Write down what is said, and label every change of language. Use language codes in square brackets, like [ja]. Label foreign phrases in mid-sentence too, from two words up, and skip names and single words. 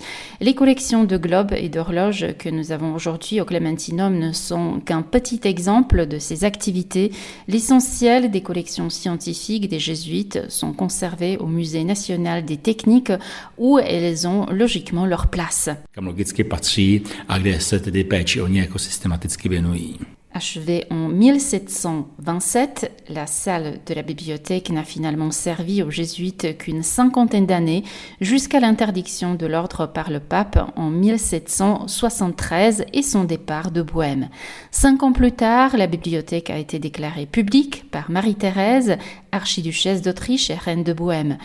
[fr] Les collections de globes et d'horloges que nous avons aujourd'hui au Clémentinum ne sont qu'un petit exemple exemple de ces activités, l'essentiel des collections scientifiques des jésuites sont conservées au Musée national des techniques où elles ont logiquement leur place. [cs] Kam logicky patří a kde se tedy péči o ně jako systematicky věnují. [fr] Achevée en 1727, la salle de la bibliothèque n'a finalement servi aux jésuites qu'une cinquantaine d'années, jusqu'à l'interdiction de l'ordre par le pape en 1773 et son départ de Bohême. 5 ans plus tard, la bibliothèque a été déclarée publique par Marie-Thérèse, archiduchesse d'Autriche et reine de Bohême.